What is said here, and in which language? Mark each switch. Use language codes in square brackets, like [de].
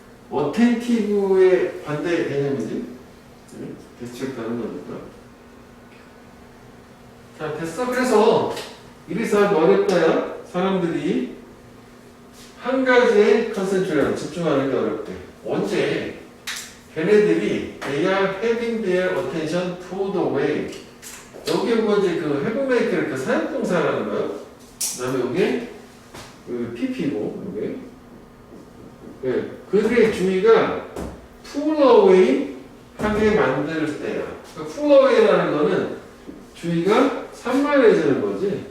[ko] 어텐티브의 반대 개념이지. 디스트랙트 하는 거니까. 자, 됐어. 그래서 이래서 어렵다야. 사람들이 한 가지에 컨센트레이션 집중하는 게 어렵대. 언제? [en] 걔네들이 they are having their attention pulled away. [ko] 여기 뭐 이제 그 have make를 그 사역동사라는 거예요. 그 다음에 여기 그 pp고 여기 네. 그들의 주의가 pull away 하게 만들 때야. 그러니까 pull away라는 거는 주의가 산만해지는 거지.